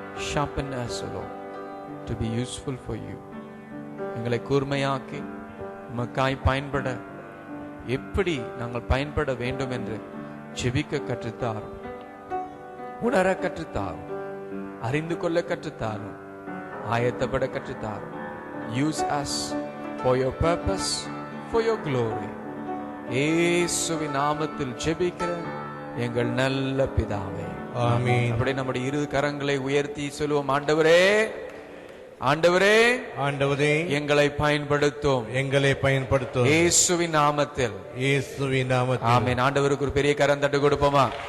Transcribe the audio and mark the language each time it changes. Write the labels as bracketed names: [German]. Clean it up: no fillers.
[English] Sharpen us, Lord, to be useful for you. [Tamil] எங்களை கூர்மையாக்கி உமக்காய் பயன்பட எப்படி நாங்கள் பயன்பட வேண்டும் என்று ஜெபிக்க கற்றுத்தாரும், உணர கற்றுத்தாரும், அறிந்து கொள்ள கற்றுத்தாரும், ஆயத்தப்பட கற்றுத்தாரும். [English] Use us for your purpose, for your glory. [Tamil] இயேசுவின் நாமத்தில் ஜெபிக்கிற எங்கள் நல்ல பிதாவே, ஆமென். அப்படியே நம்முடைய இரு கரங்களை உயர்த்தி சொல்லுவோம், ஆண்டவரே, ஆண்டவரே, ஆண்டவரே, எங்களை பயன்படுத்தும், எங்களை பயன்படுத்தும், இயேசுவின் நாமத்தில், இயேசுவின் நாமத்தில். ஆமென். ஆண்டவருக்கு ஒரு பெரிய கரம் தட்டு கொடுப்போமா?